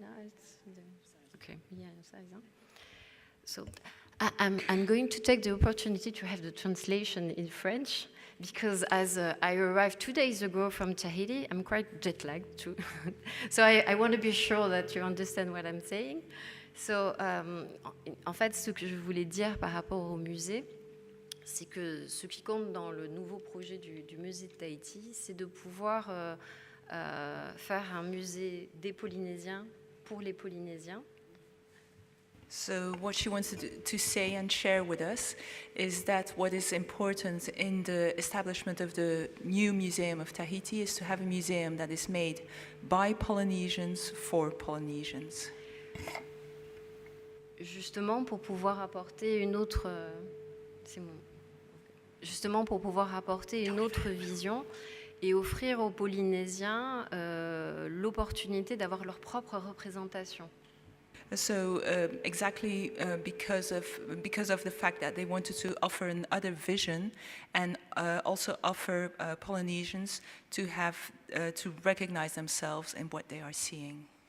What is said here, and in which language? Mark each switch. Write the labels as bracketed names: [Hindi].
[English] No, it's okay. Yeah, so I'm going to take the opportunity to have the translation in French, because as I arrived 2 days ago from Tahiti, I'm quite jet-lagged too. So I want to be sure that you understand what I'm saying. [French] So, en fait, ce que je voulais dire par rapport au musée, c'est que ce qui compte dans le nouveau projet du musée de Tahiti, c'est de pouvoir faire un musée des Polynésiens pour les Polynésiens. [English] So what she wants to say and share with us is that what is important in the establishment of the new Museum of Tahiti is to have a museum that is made by Polynesians for Polynesians. [French] Justement pour pouvoir apporter une autre, justement pour pouvoir apporter une autre vision et offrir aux Polynésiens l'opportunité d'avoir leur propre représentation. [English] So exactly because of the fact that they wanted to offer another vision, and also offer Polynesians to have to recognize themselves in what they are seeing.